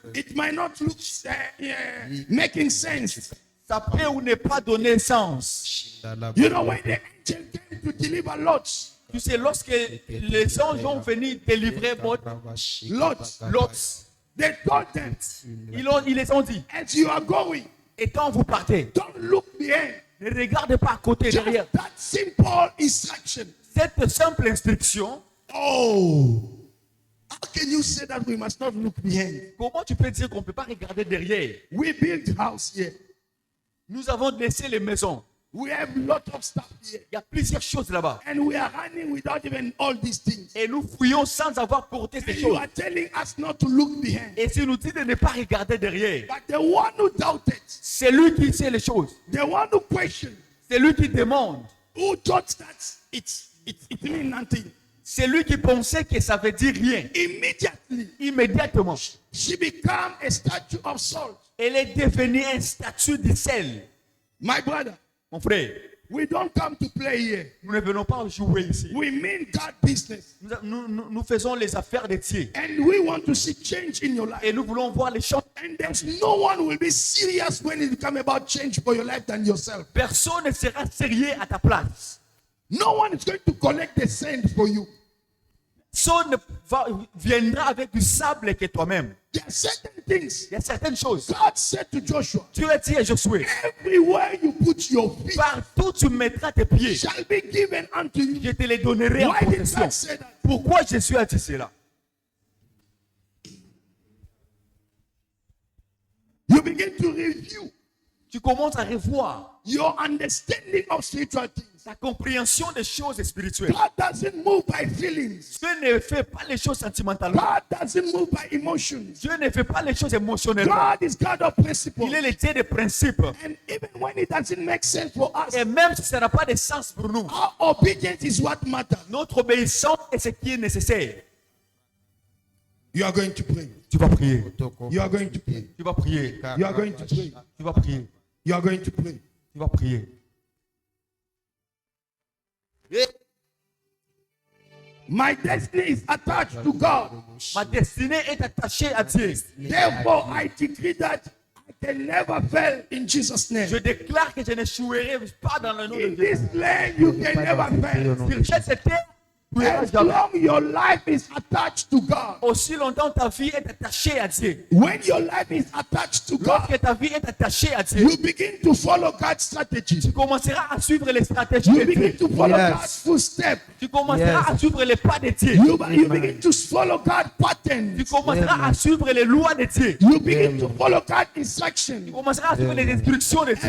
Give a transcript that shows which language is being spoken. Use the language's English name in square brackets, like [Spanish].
[English] it might not look making sense. [French] ça peut ou ne pas donner sens. [English] You know, when the angel came to deliver Lot, [French] Tu sais, lorsque les anges ont venu délivrer Lot, [English] they told them, [French] ils les ont dit, [English] as you are going, [French] et quand vous partez, [English] don't look behind. [French] ne regardez pas à côté, [English] Just [French] derrière. [English] that simple instruction. [French] Cette simple instruction, [English] Oh, how can you say that we must not look behind? [French] comment tu peux dire qu'on ne peut pas regarder derrière? [English] We built house here. [French] Nous avons laissé les maisons. [English] We have lot of stuff here. [French] Il y a plusieurs choses là-bas. [English] And we are running without even all these things. [French] Et nous fouillons sans avoir porté ces [English] And you [French] choses. [English] are telling us not to look behind. [French] Et si nous dit de ne pas regarder derrière, [English] But the one who doubted, [French] c'est lui qui sait les choses. [English] the one who questioned, [French] C'est lui qui demande. [English] who thought that it means nothing, [French] C'est lui qui pensait que ça veut dire rien. [English] immediately [French] Immédiatement, [English] she became a statue of salt. [French] elle est devenue un statut de sel. [English] My brother, [French] Mon frère, [English] we don't come to play here. [French] nous ne venons pas jouer ici. [English] We mean God business. [French] Nous faisons les affaires de Dieu. [English] And we want to see change in your life. [French] Et nous voulons voir les choses. [English] And there's no one will be serious when it comes about change for your life than yourself. [French] Personne ne sera sérieux à ta place. [English] No one is going to collect the sand for you. [French] Personne viendra avec du sable que toi-même. [English] There are certain things [French] Il y a certaines choses. [English] God said to Joshua, [French] Tu as dit à Josué, [English] everywhere you put your feet [French] partout tu mettras tes pieds, [English] shall be given unto you. [French] je te les donnerai en [English] Why did [French] possession. [English] God say that? [French] Pourquoi Jésus a dit cela? [English] You begin to review [French] Tu commences à revoir [English] your understanding of spiritual things. [French] ta compréhension des choses spirituelles. [English] God doesn't move by feelings. [French] Dieu ne fait pas les choses sentimentalement. [English] God doesn't move by emotions. [French] Dieu ne fait pas les choses émotionnellement. [English] God is God of principle. [French] Il est le Dieu des principes. [English] And even when it doesn't make sense for us, [French] Et même si ça n'a pas de sens pour nous, [English] our obedience is what matters. [French] notre obéissance est ce qui est nécessaire. [English] You are going to pray. [French] Tu vas prier. [English] You are going to pray. [French] Tu vas prier. [English] You are going to pray. [French] Tu vas prier. [English] You are going to pray. [French] Tu vas prier. [English] My destiny is attached to God. [French] Ma destinée est attachée à Dieu. [English] Therefore, I decree that I can never fail in Jesus' [French] Je [English] name. [French] déclare que je n'échouerai pas dans le nom de [English] In [French] Dieu. [English] this land, you can never fail. [French] Sur cette terre, tu n'iras [English] As [French] jamais. [English] long your life is attached to God. [French] Aussi longtemps ta vie est attachée à Dieu. [English] When your life is attached to God, [French] Lorsque ta vie est attachée à Dieu, [English] you begin to follow God's strategy. [French] tu commenceras à suivre les stratégies [English] You [French] de [English] begin [French] Dieu. [English] to follow Yes. God's footsteps. [French] Tu commenceras à suivre les pas de Dieu. [English] You begin to follow God's [French] Tu [English] patterns. [French] commenceras à suivre les lois de Dieu. [English] You begin to follow God's [French] Tu [English] instructions. [French] commenceras à suivre les instructions de Dieu.